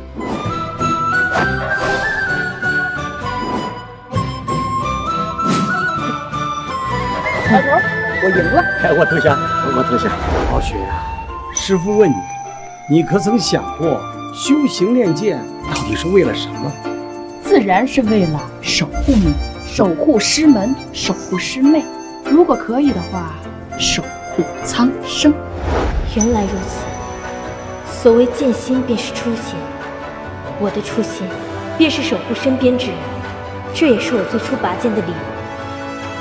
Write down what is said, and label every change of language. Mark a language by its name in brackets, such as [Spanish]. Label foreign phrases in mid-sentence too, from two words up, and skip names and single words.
[Chinese] 老头，我赢了！我投降，我投降。傲雪呀，师父问你，你可曾想过修行练剑到底是为了什么？自然是为了守护你，守護師門，守護師妹。如果可以的話，守護蒼生。原來如此，所謂劍心便是初心，我的初心便是守護身邊之人，這也是我最初拔劍的理由。